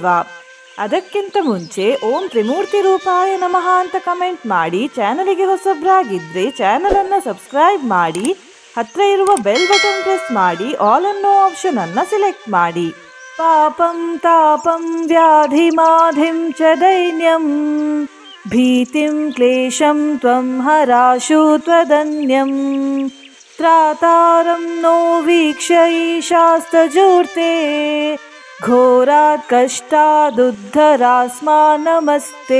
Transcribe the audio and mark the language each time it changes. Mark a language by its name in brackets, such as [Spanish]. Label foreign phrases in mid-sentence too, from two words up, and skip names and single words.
[Kannada] ಅದಕ್ಕಿಂತ ಮುಂಚೆ [Sanskrit] ಓಂ ತ್ರಿಮೂರ್ತಿ ರೂಪಾಯ ನಮಃ [Kannada] ಅಂತ ಕಮೆಂಟ್ ಮಾಡಿ, ಚಾನಲಿಗೆ ಹೊಸಬ್ರಾಗಿದ್ರೆ ಚಾನಲ್ ಅನ್ನು ಸಬ್ಸ್ಕ್ರೈಬ್ ಮಾಡಿ, ಹತ್ರ ಇರುವ [English] bell button [Kannada] ಪ್ರೆಸ್ ಮಾಡಿ, ಆಲ್ ಅನ್ನೋ ಆಪ್ಷನ್ ಅನ್ನ ಸೆಲೆಕ್ಟ್ ಮಾಡಿ. [Sanskrit] ಪಾಪಂ ತಾಪಂ ವ್ಯಾಧಿ ಮಾಧಿಂ ಚ ದೈನ್ಯಂ ಭೀತಿಂ ಕ್ಲೇಶಂ ತ್ವಂ ಹರಾಶು ತ್ವದನ್ಯಂ ತ್ರಾತಾರಂ ನೋ ವೀಕ್ಷ್ಯ ಈಶಾಸ್ತಜೂರ್ತೆ ಘೋರಾತ್ ಕಷ್ಟಾದುದ್ಧರಾಸ್ಮಾ ನಮಸ್ತೆ.